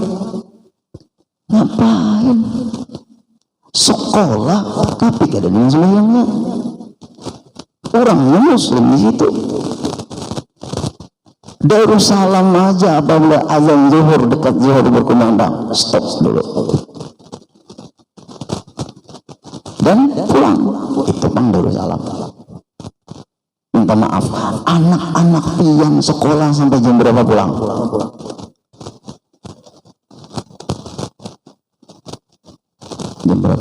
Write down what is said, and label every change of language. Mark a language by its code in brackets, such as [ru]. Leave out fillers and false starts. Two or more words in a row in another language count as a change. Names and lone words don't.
[id] Ngapain? Sekolah tapi ada dengan sembahyangnya. Orangnya muslim di situ. Darussalam aja apabila azan zuhur, dekat zuhur berkumandang, stop dulu dan pulang. Itu bang Darussalam. Minta maaf, anak-anak pian sekolah sampai jam berapa pulang? Jam berapa?